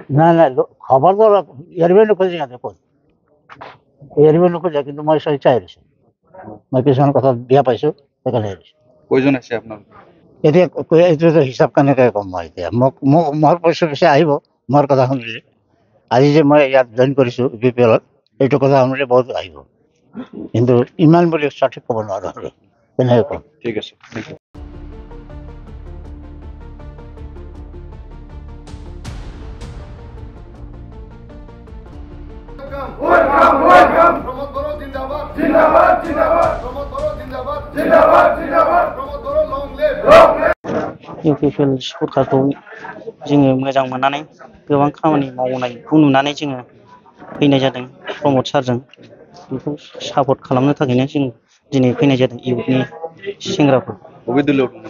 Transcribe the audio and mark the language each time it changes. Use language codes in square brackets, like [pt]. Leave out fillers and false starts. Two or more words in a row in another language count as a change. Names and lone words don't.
[as] নাই নাই খবৰটো এৰিবই নোখোজে সিহঁতে ক'ত এৰিবই নোখোজে কিন্তু মই স্বেচ্ছাই এৰিছোঁ মই কিছুমান কথা বেয়া পাইছোঁ সেইকাৰণে এৰিছোঁ কেইজন আছে আপোনাৰ এতিয়া এইটোতো হিচাপ কেনেকৈ ক'ম মই এতিয়া মোক মোৰ পইচা আহিব মোৰ কথা শুনিলে আজি যে মই ইয়াত জইন কৰিছোঁ বি পি এলত এইটো কথা শুনিলে বহুত আহিব কিন্তু ইমান বুলি সঠিক ক'ব নোৱাৰোঁ আৰু কেনেকৈ ক'ম ঠিক আছে [hi] वेलकम प्रमोद बड़ ज़िंदाबाद ज़िंदाबाद ज़िंदाबाद प्रमोद बड़ ज़िंदाबाद ज़िंदाबाद ज़िंदाबाद प्रमोद बड़ [en] long live [brx] इउपिपिएल सरकारखौ जोङो मोजां मोननानै गोबां खामानि मावनायखौ नुनानै जोङो फैनाय जादों प्रमोद सारजों बेखौ सापर्ट खालामनो थाखायनो जों दिनै फैनाय जादों इउथनि सेंग्राफोर बबे दलाव दंमोन